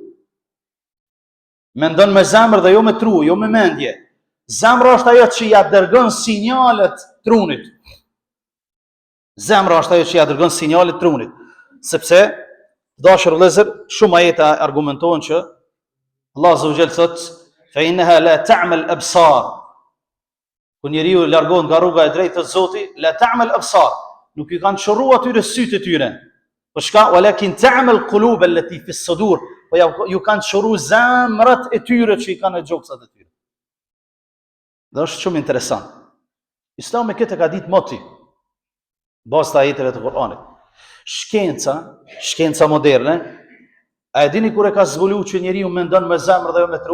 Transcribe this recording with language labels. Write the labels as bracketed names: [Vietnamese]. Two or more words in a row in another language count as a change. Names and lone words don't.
[Albanian] Mendon me zemër dhe jo me tru, jo me mendje. Zemra është ajo që ja dërgon sinjalet trunit. Sepse, dashur vëllezër, shumë ajete argumentojnë që [Arabic] الله عز وجل [Albanian] thot, [Arabic] فإنها لا تعمى الأبصار. [Albanian] Kur njeriu largohet nga rruga e drejtë të Zotit, [Arabic] لا تعمى الأبصار. [Albanian] Nuk i kanë çorruar atyre sytë e tyre. Për shka, [Arabic] ولكن تعمى القلوب التي في الصدور. [Albanian] Po ju kanë çorruar zemrat e tyre që i kanë në gjoksat e tyre. Dhe është shumë interesant. Islami këtë ka ditë moti, bazë të ajeteve të Kur'anit. Shkenca moderne, a e dini kur e ka zbuluar që njeriu mendon me zemër dhe jo me tru?